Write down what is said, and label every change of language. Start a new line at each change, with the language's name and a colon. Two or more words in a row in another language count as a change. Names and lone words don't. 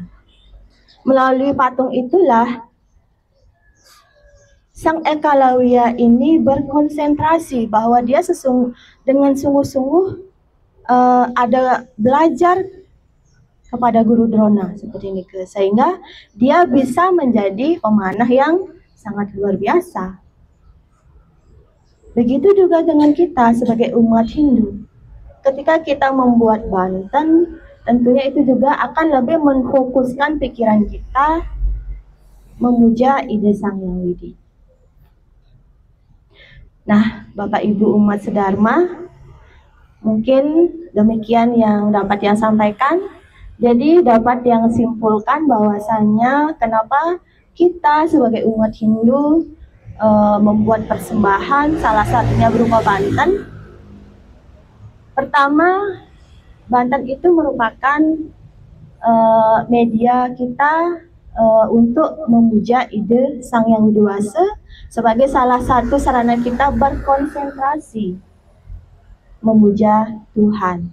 Indonesian: Melalui patung itulah Sang Ekalawya ini berkonsentrasi bahwa dia dengan sungguh-sungguh ada belajar kepada Guru Drona seperti ini, sehingga dia bisa menjadi pemanah yang sangat luar biasa. Begitu juga dengan kita sebagai umat Hindu. Ketika kita membuat banten, tentunya itu juga akan lebih menfokuskan pikiran kita memuja ide Sang Hyang Widi. Nah, Bapak Ibu umat sedharma, mungkin demikian yang dapat yang sampaikan. Jadi dapat yang simpulkan bahwasannya kenapa kita sebagai umat Hindu membuat persembahan, salah satunya berupa banten. Pertama, banten itu merupakan media kita untuk memuja ide Sang Hyang Widi sebagai salah satu sarana kita berkonsentrasi memuja Tuhan.